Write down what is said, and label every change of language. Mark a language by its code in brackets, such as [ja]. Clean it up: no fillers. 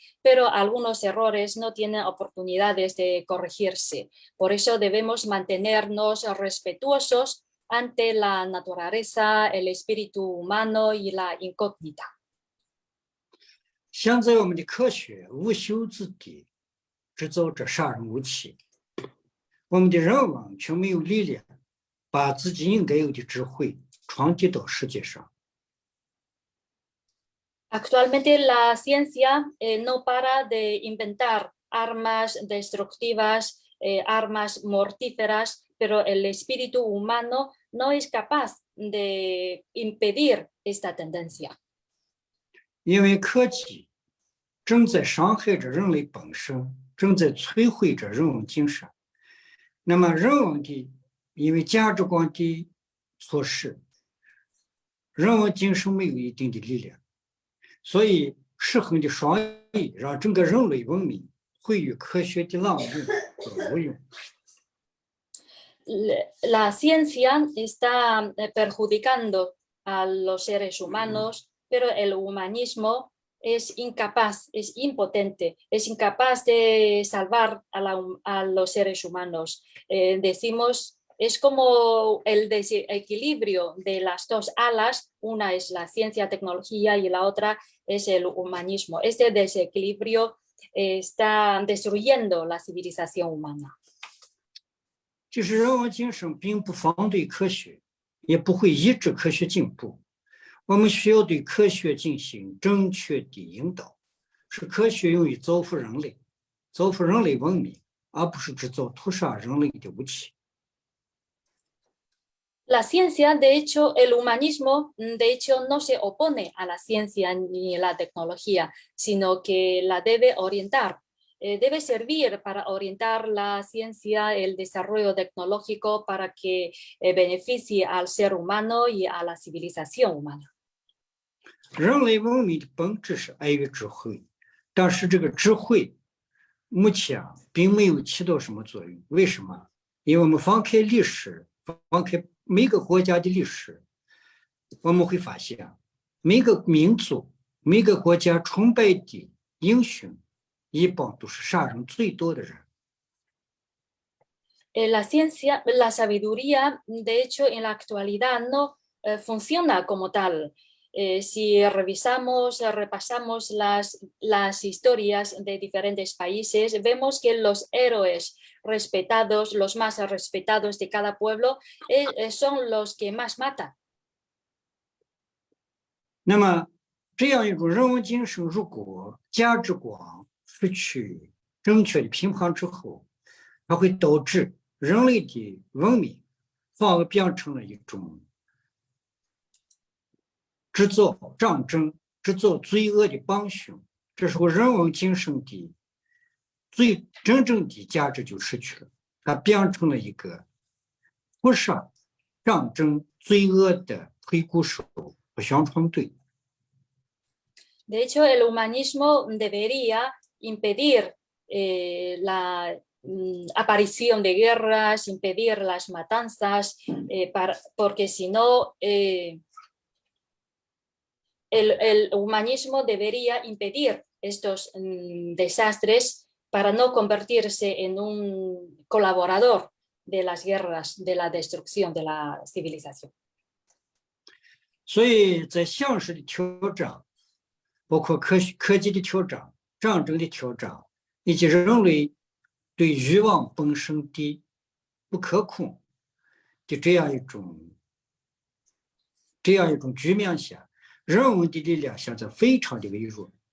[es] Pero algunos errores no tienen oportunidades de corregirse. Por eso debemos mantenernos respetuosos ante la naturaleza, el espíritu humano y la incógnita. [zh] 现在我们的科学无休止地制造着杀人武器，我们的人文却没有力量把自己应该有的智慧传递到世界上。 [es] Actualmente la ciencia no para de inventar armas destructivas, armas mortíferas, pero el espíritu humano no es capaz de impedir esta tendencia. [zh] 因为科技正在伤害着人类本身，正在摧毁着人文精神。那么人文的因为价值观的错失，人文精神没有一定的力量，所以失衡的双翼让整个人类文明毁于科学的浪涌和无用。 [es] La ciencia está perjudicando a los seres humanos, pero el humanismo es incapaz, es impotente, es incapaz de salvar a los seres humanos. Decimos, es como el desequilibrio de las dos alas, una es la ciencia, tecnología y la otra es el humanismo. Este desequilibrio está destruyendo la civilización humana. [zh] 就是人文精神并不反对科学，也不会抑制科学进步。我们需要对科学进行正确的引导，使科学用于造福人类，造福人类文明，而不是制造屠杀人类的武器。 [es] La ciencia, de hecho, el humanismo, de hecho, no se opone a la ciencia ni a la tecnología, sino que la debe orientar. Debe servir para orientar la ciencia, el desarrollo tecnológico para que beneficie al ser humano y a la civilización humana. [zh] 人类文明的本质是爱与智慧，但是这个智慧目前并没有起到什么作用。为什么？因为我们翻开历史，翻开每个国家的历史，我们会发现每个民族、每个国家崇拜的英雄一般都是杀人最多的人。 [es] La ciencia, la sabiduría, de hecho, en la actualidad no funciona como tal. Si revisamos, repasamos las historias de diferentes países, vemos que los héroes respetados, los más respetados de cada pueblo, son los que más matan. [zh] 那么，这样一种人文精神，如果价值观失去正确的评判之后，它会导致人类的文明反而变成了一种制造战争、制造罪恶的帮凶。这时候，人文精神的真正的价值就失去了，它变成了一个屠杀、战争、罪恶的推鼓手和宣传队。 [es] De hecho, el humanismo debería impedir la aparición de guerras, impedir las matanzas, porque si no, el humanismo debería impedir estos desastres para no convertirse en un colaborador de las guerras, de la destrucción de la civilización. [zh] 所以在现实的挑战，包括科技的挑战、战争的挑战，以及人类对欲望本身的不可控的这样一种局面下，人文的力量现在非常的微弱。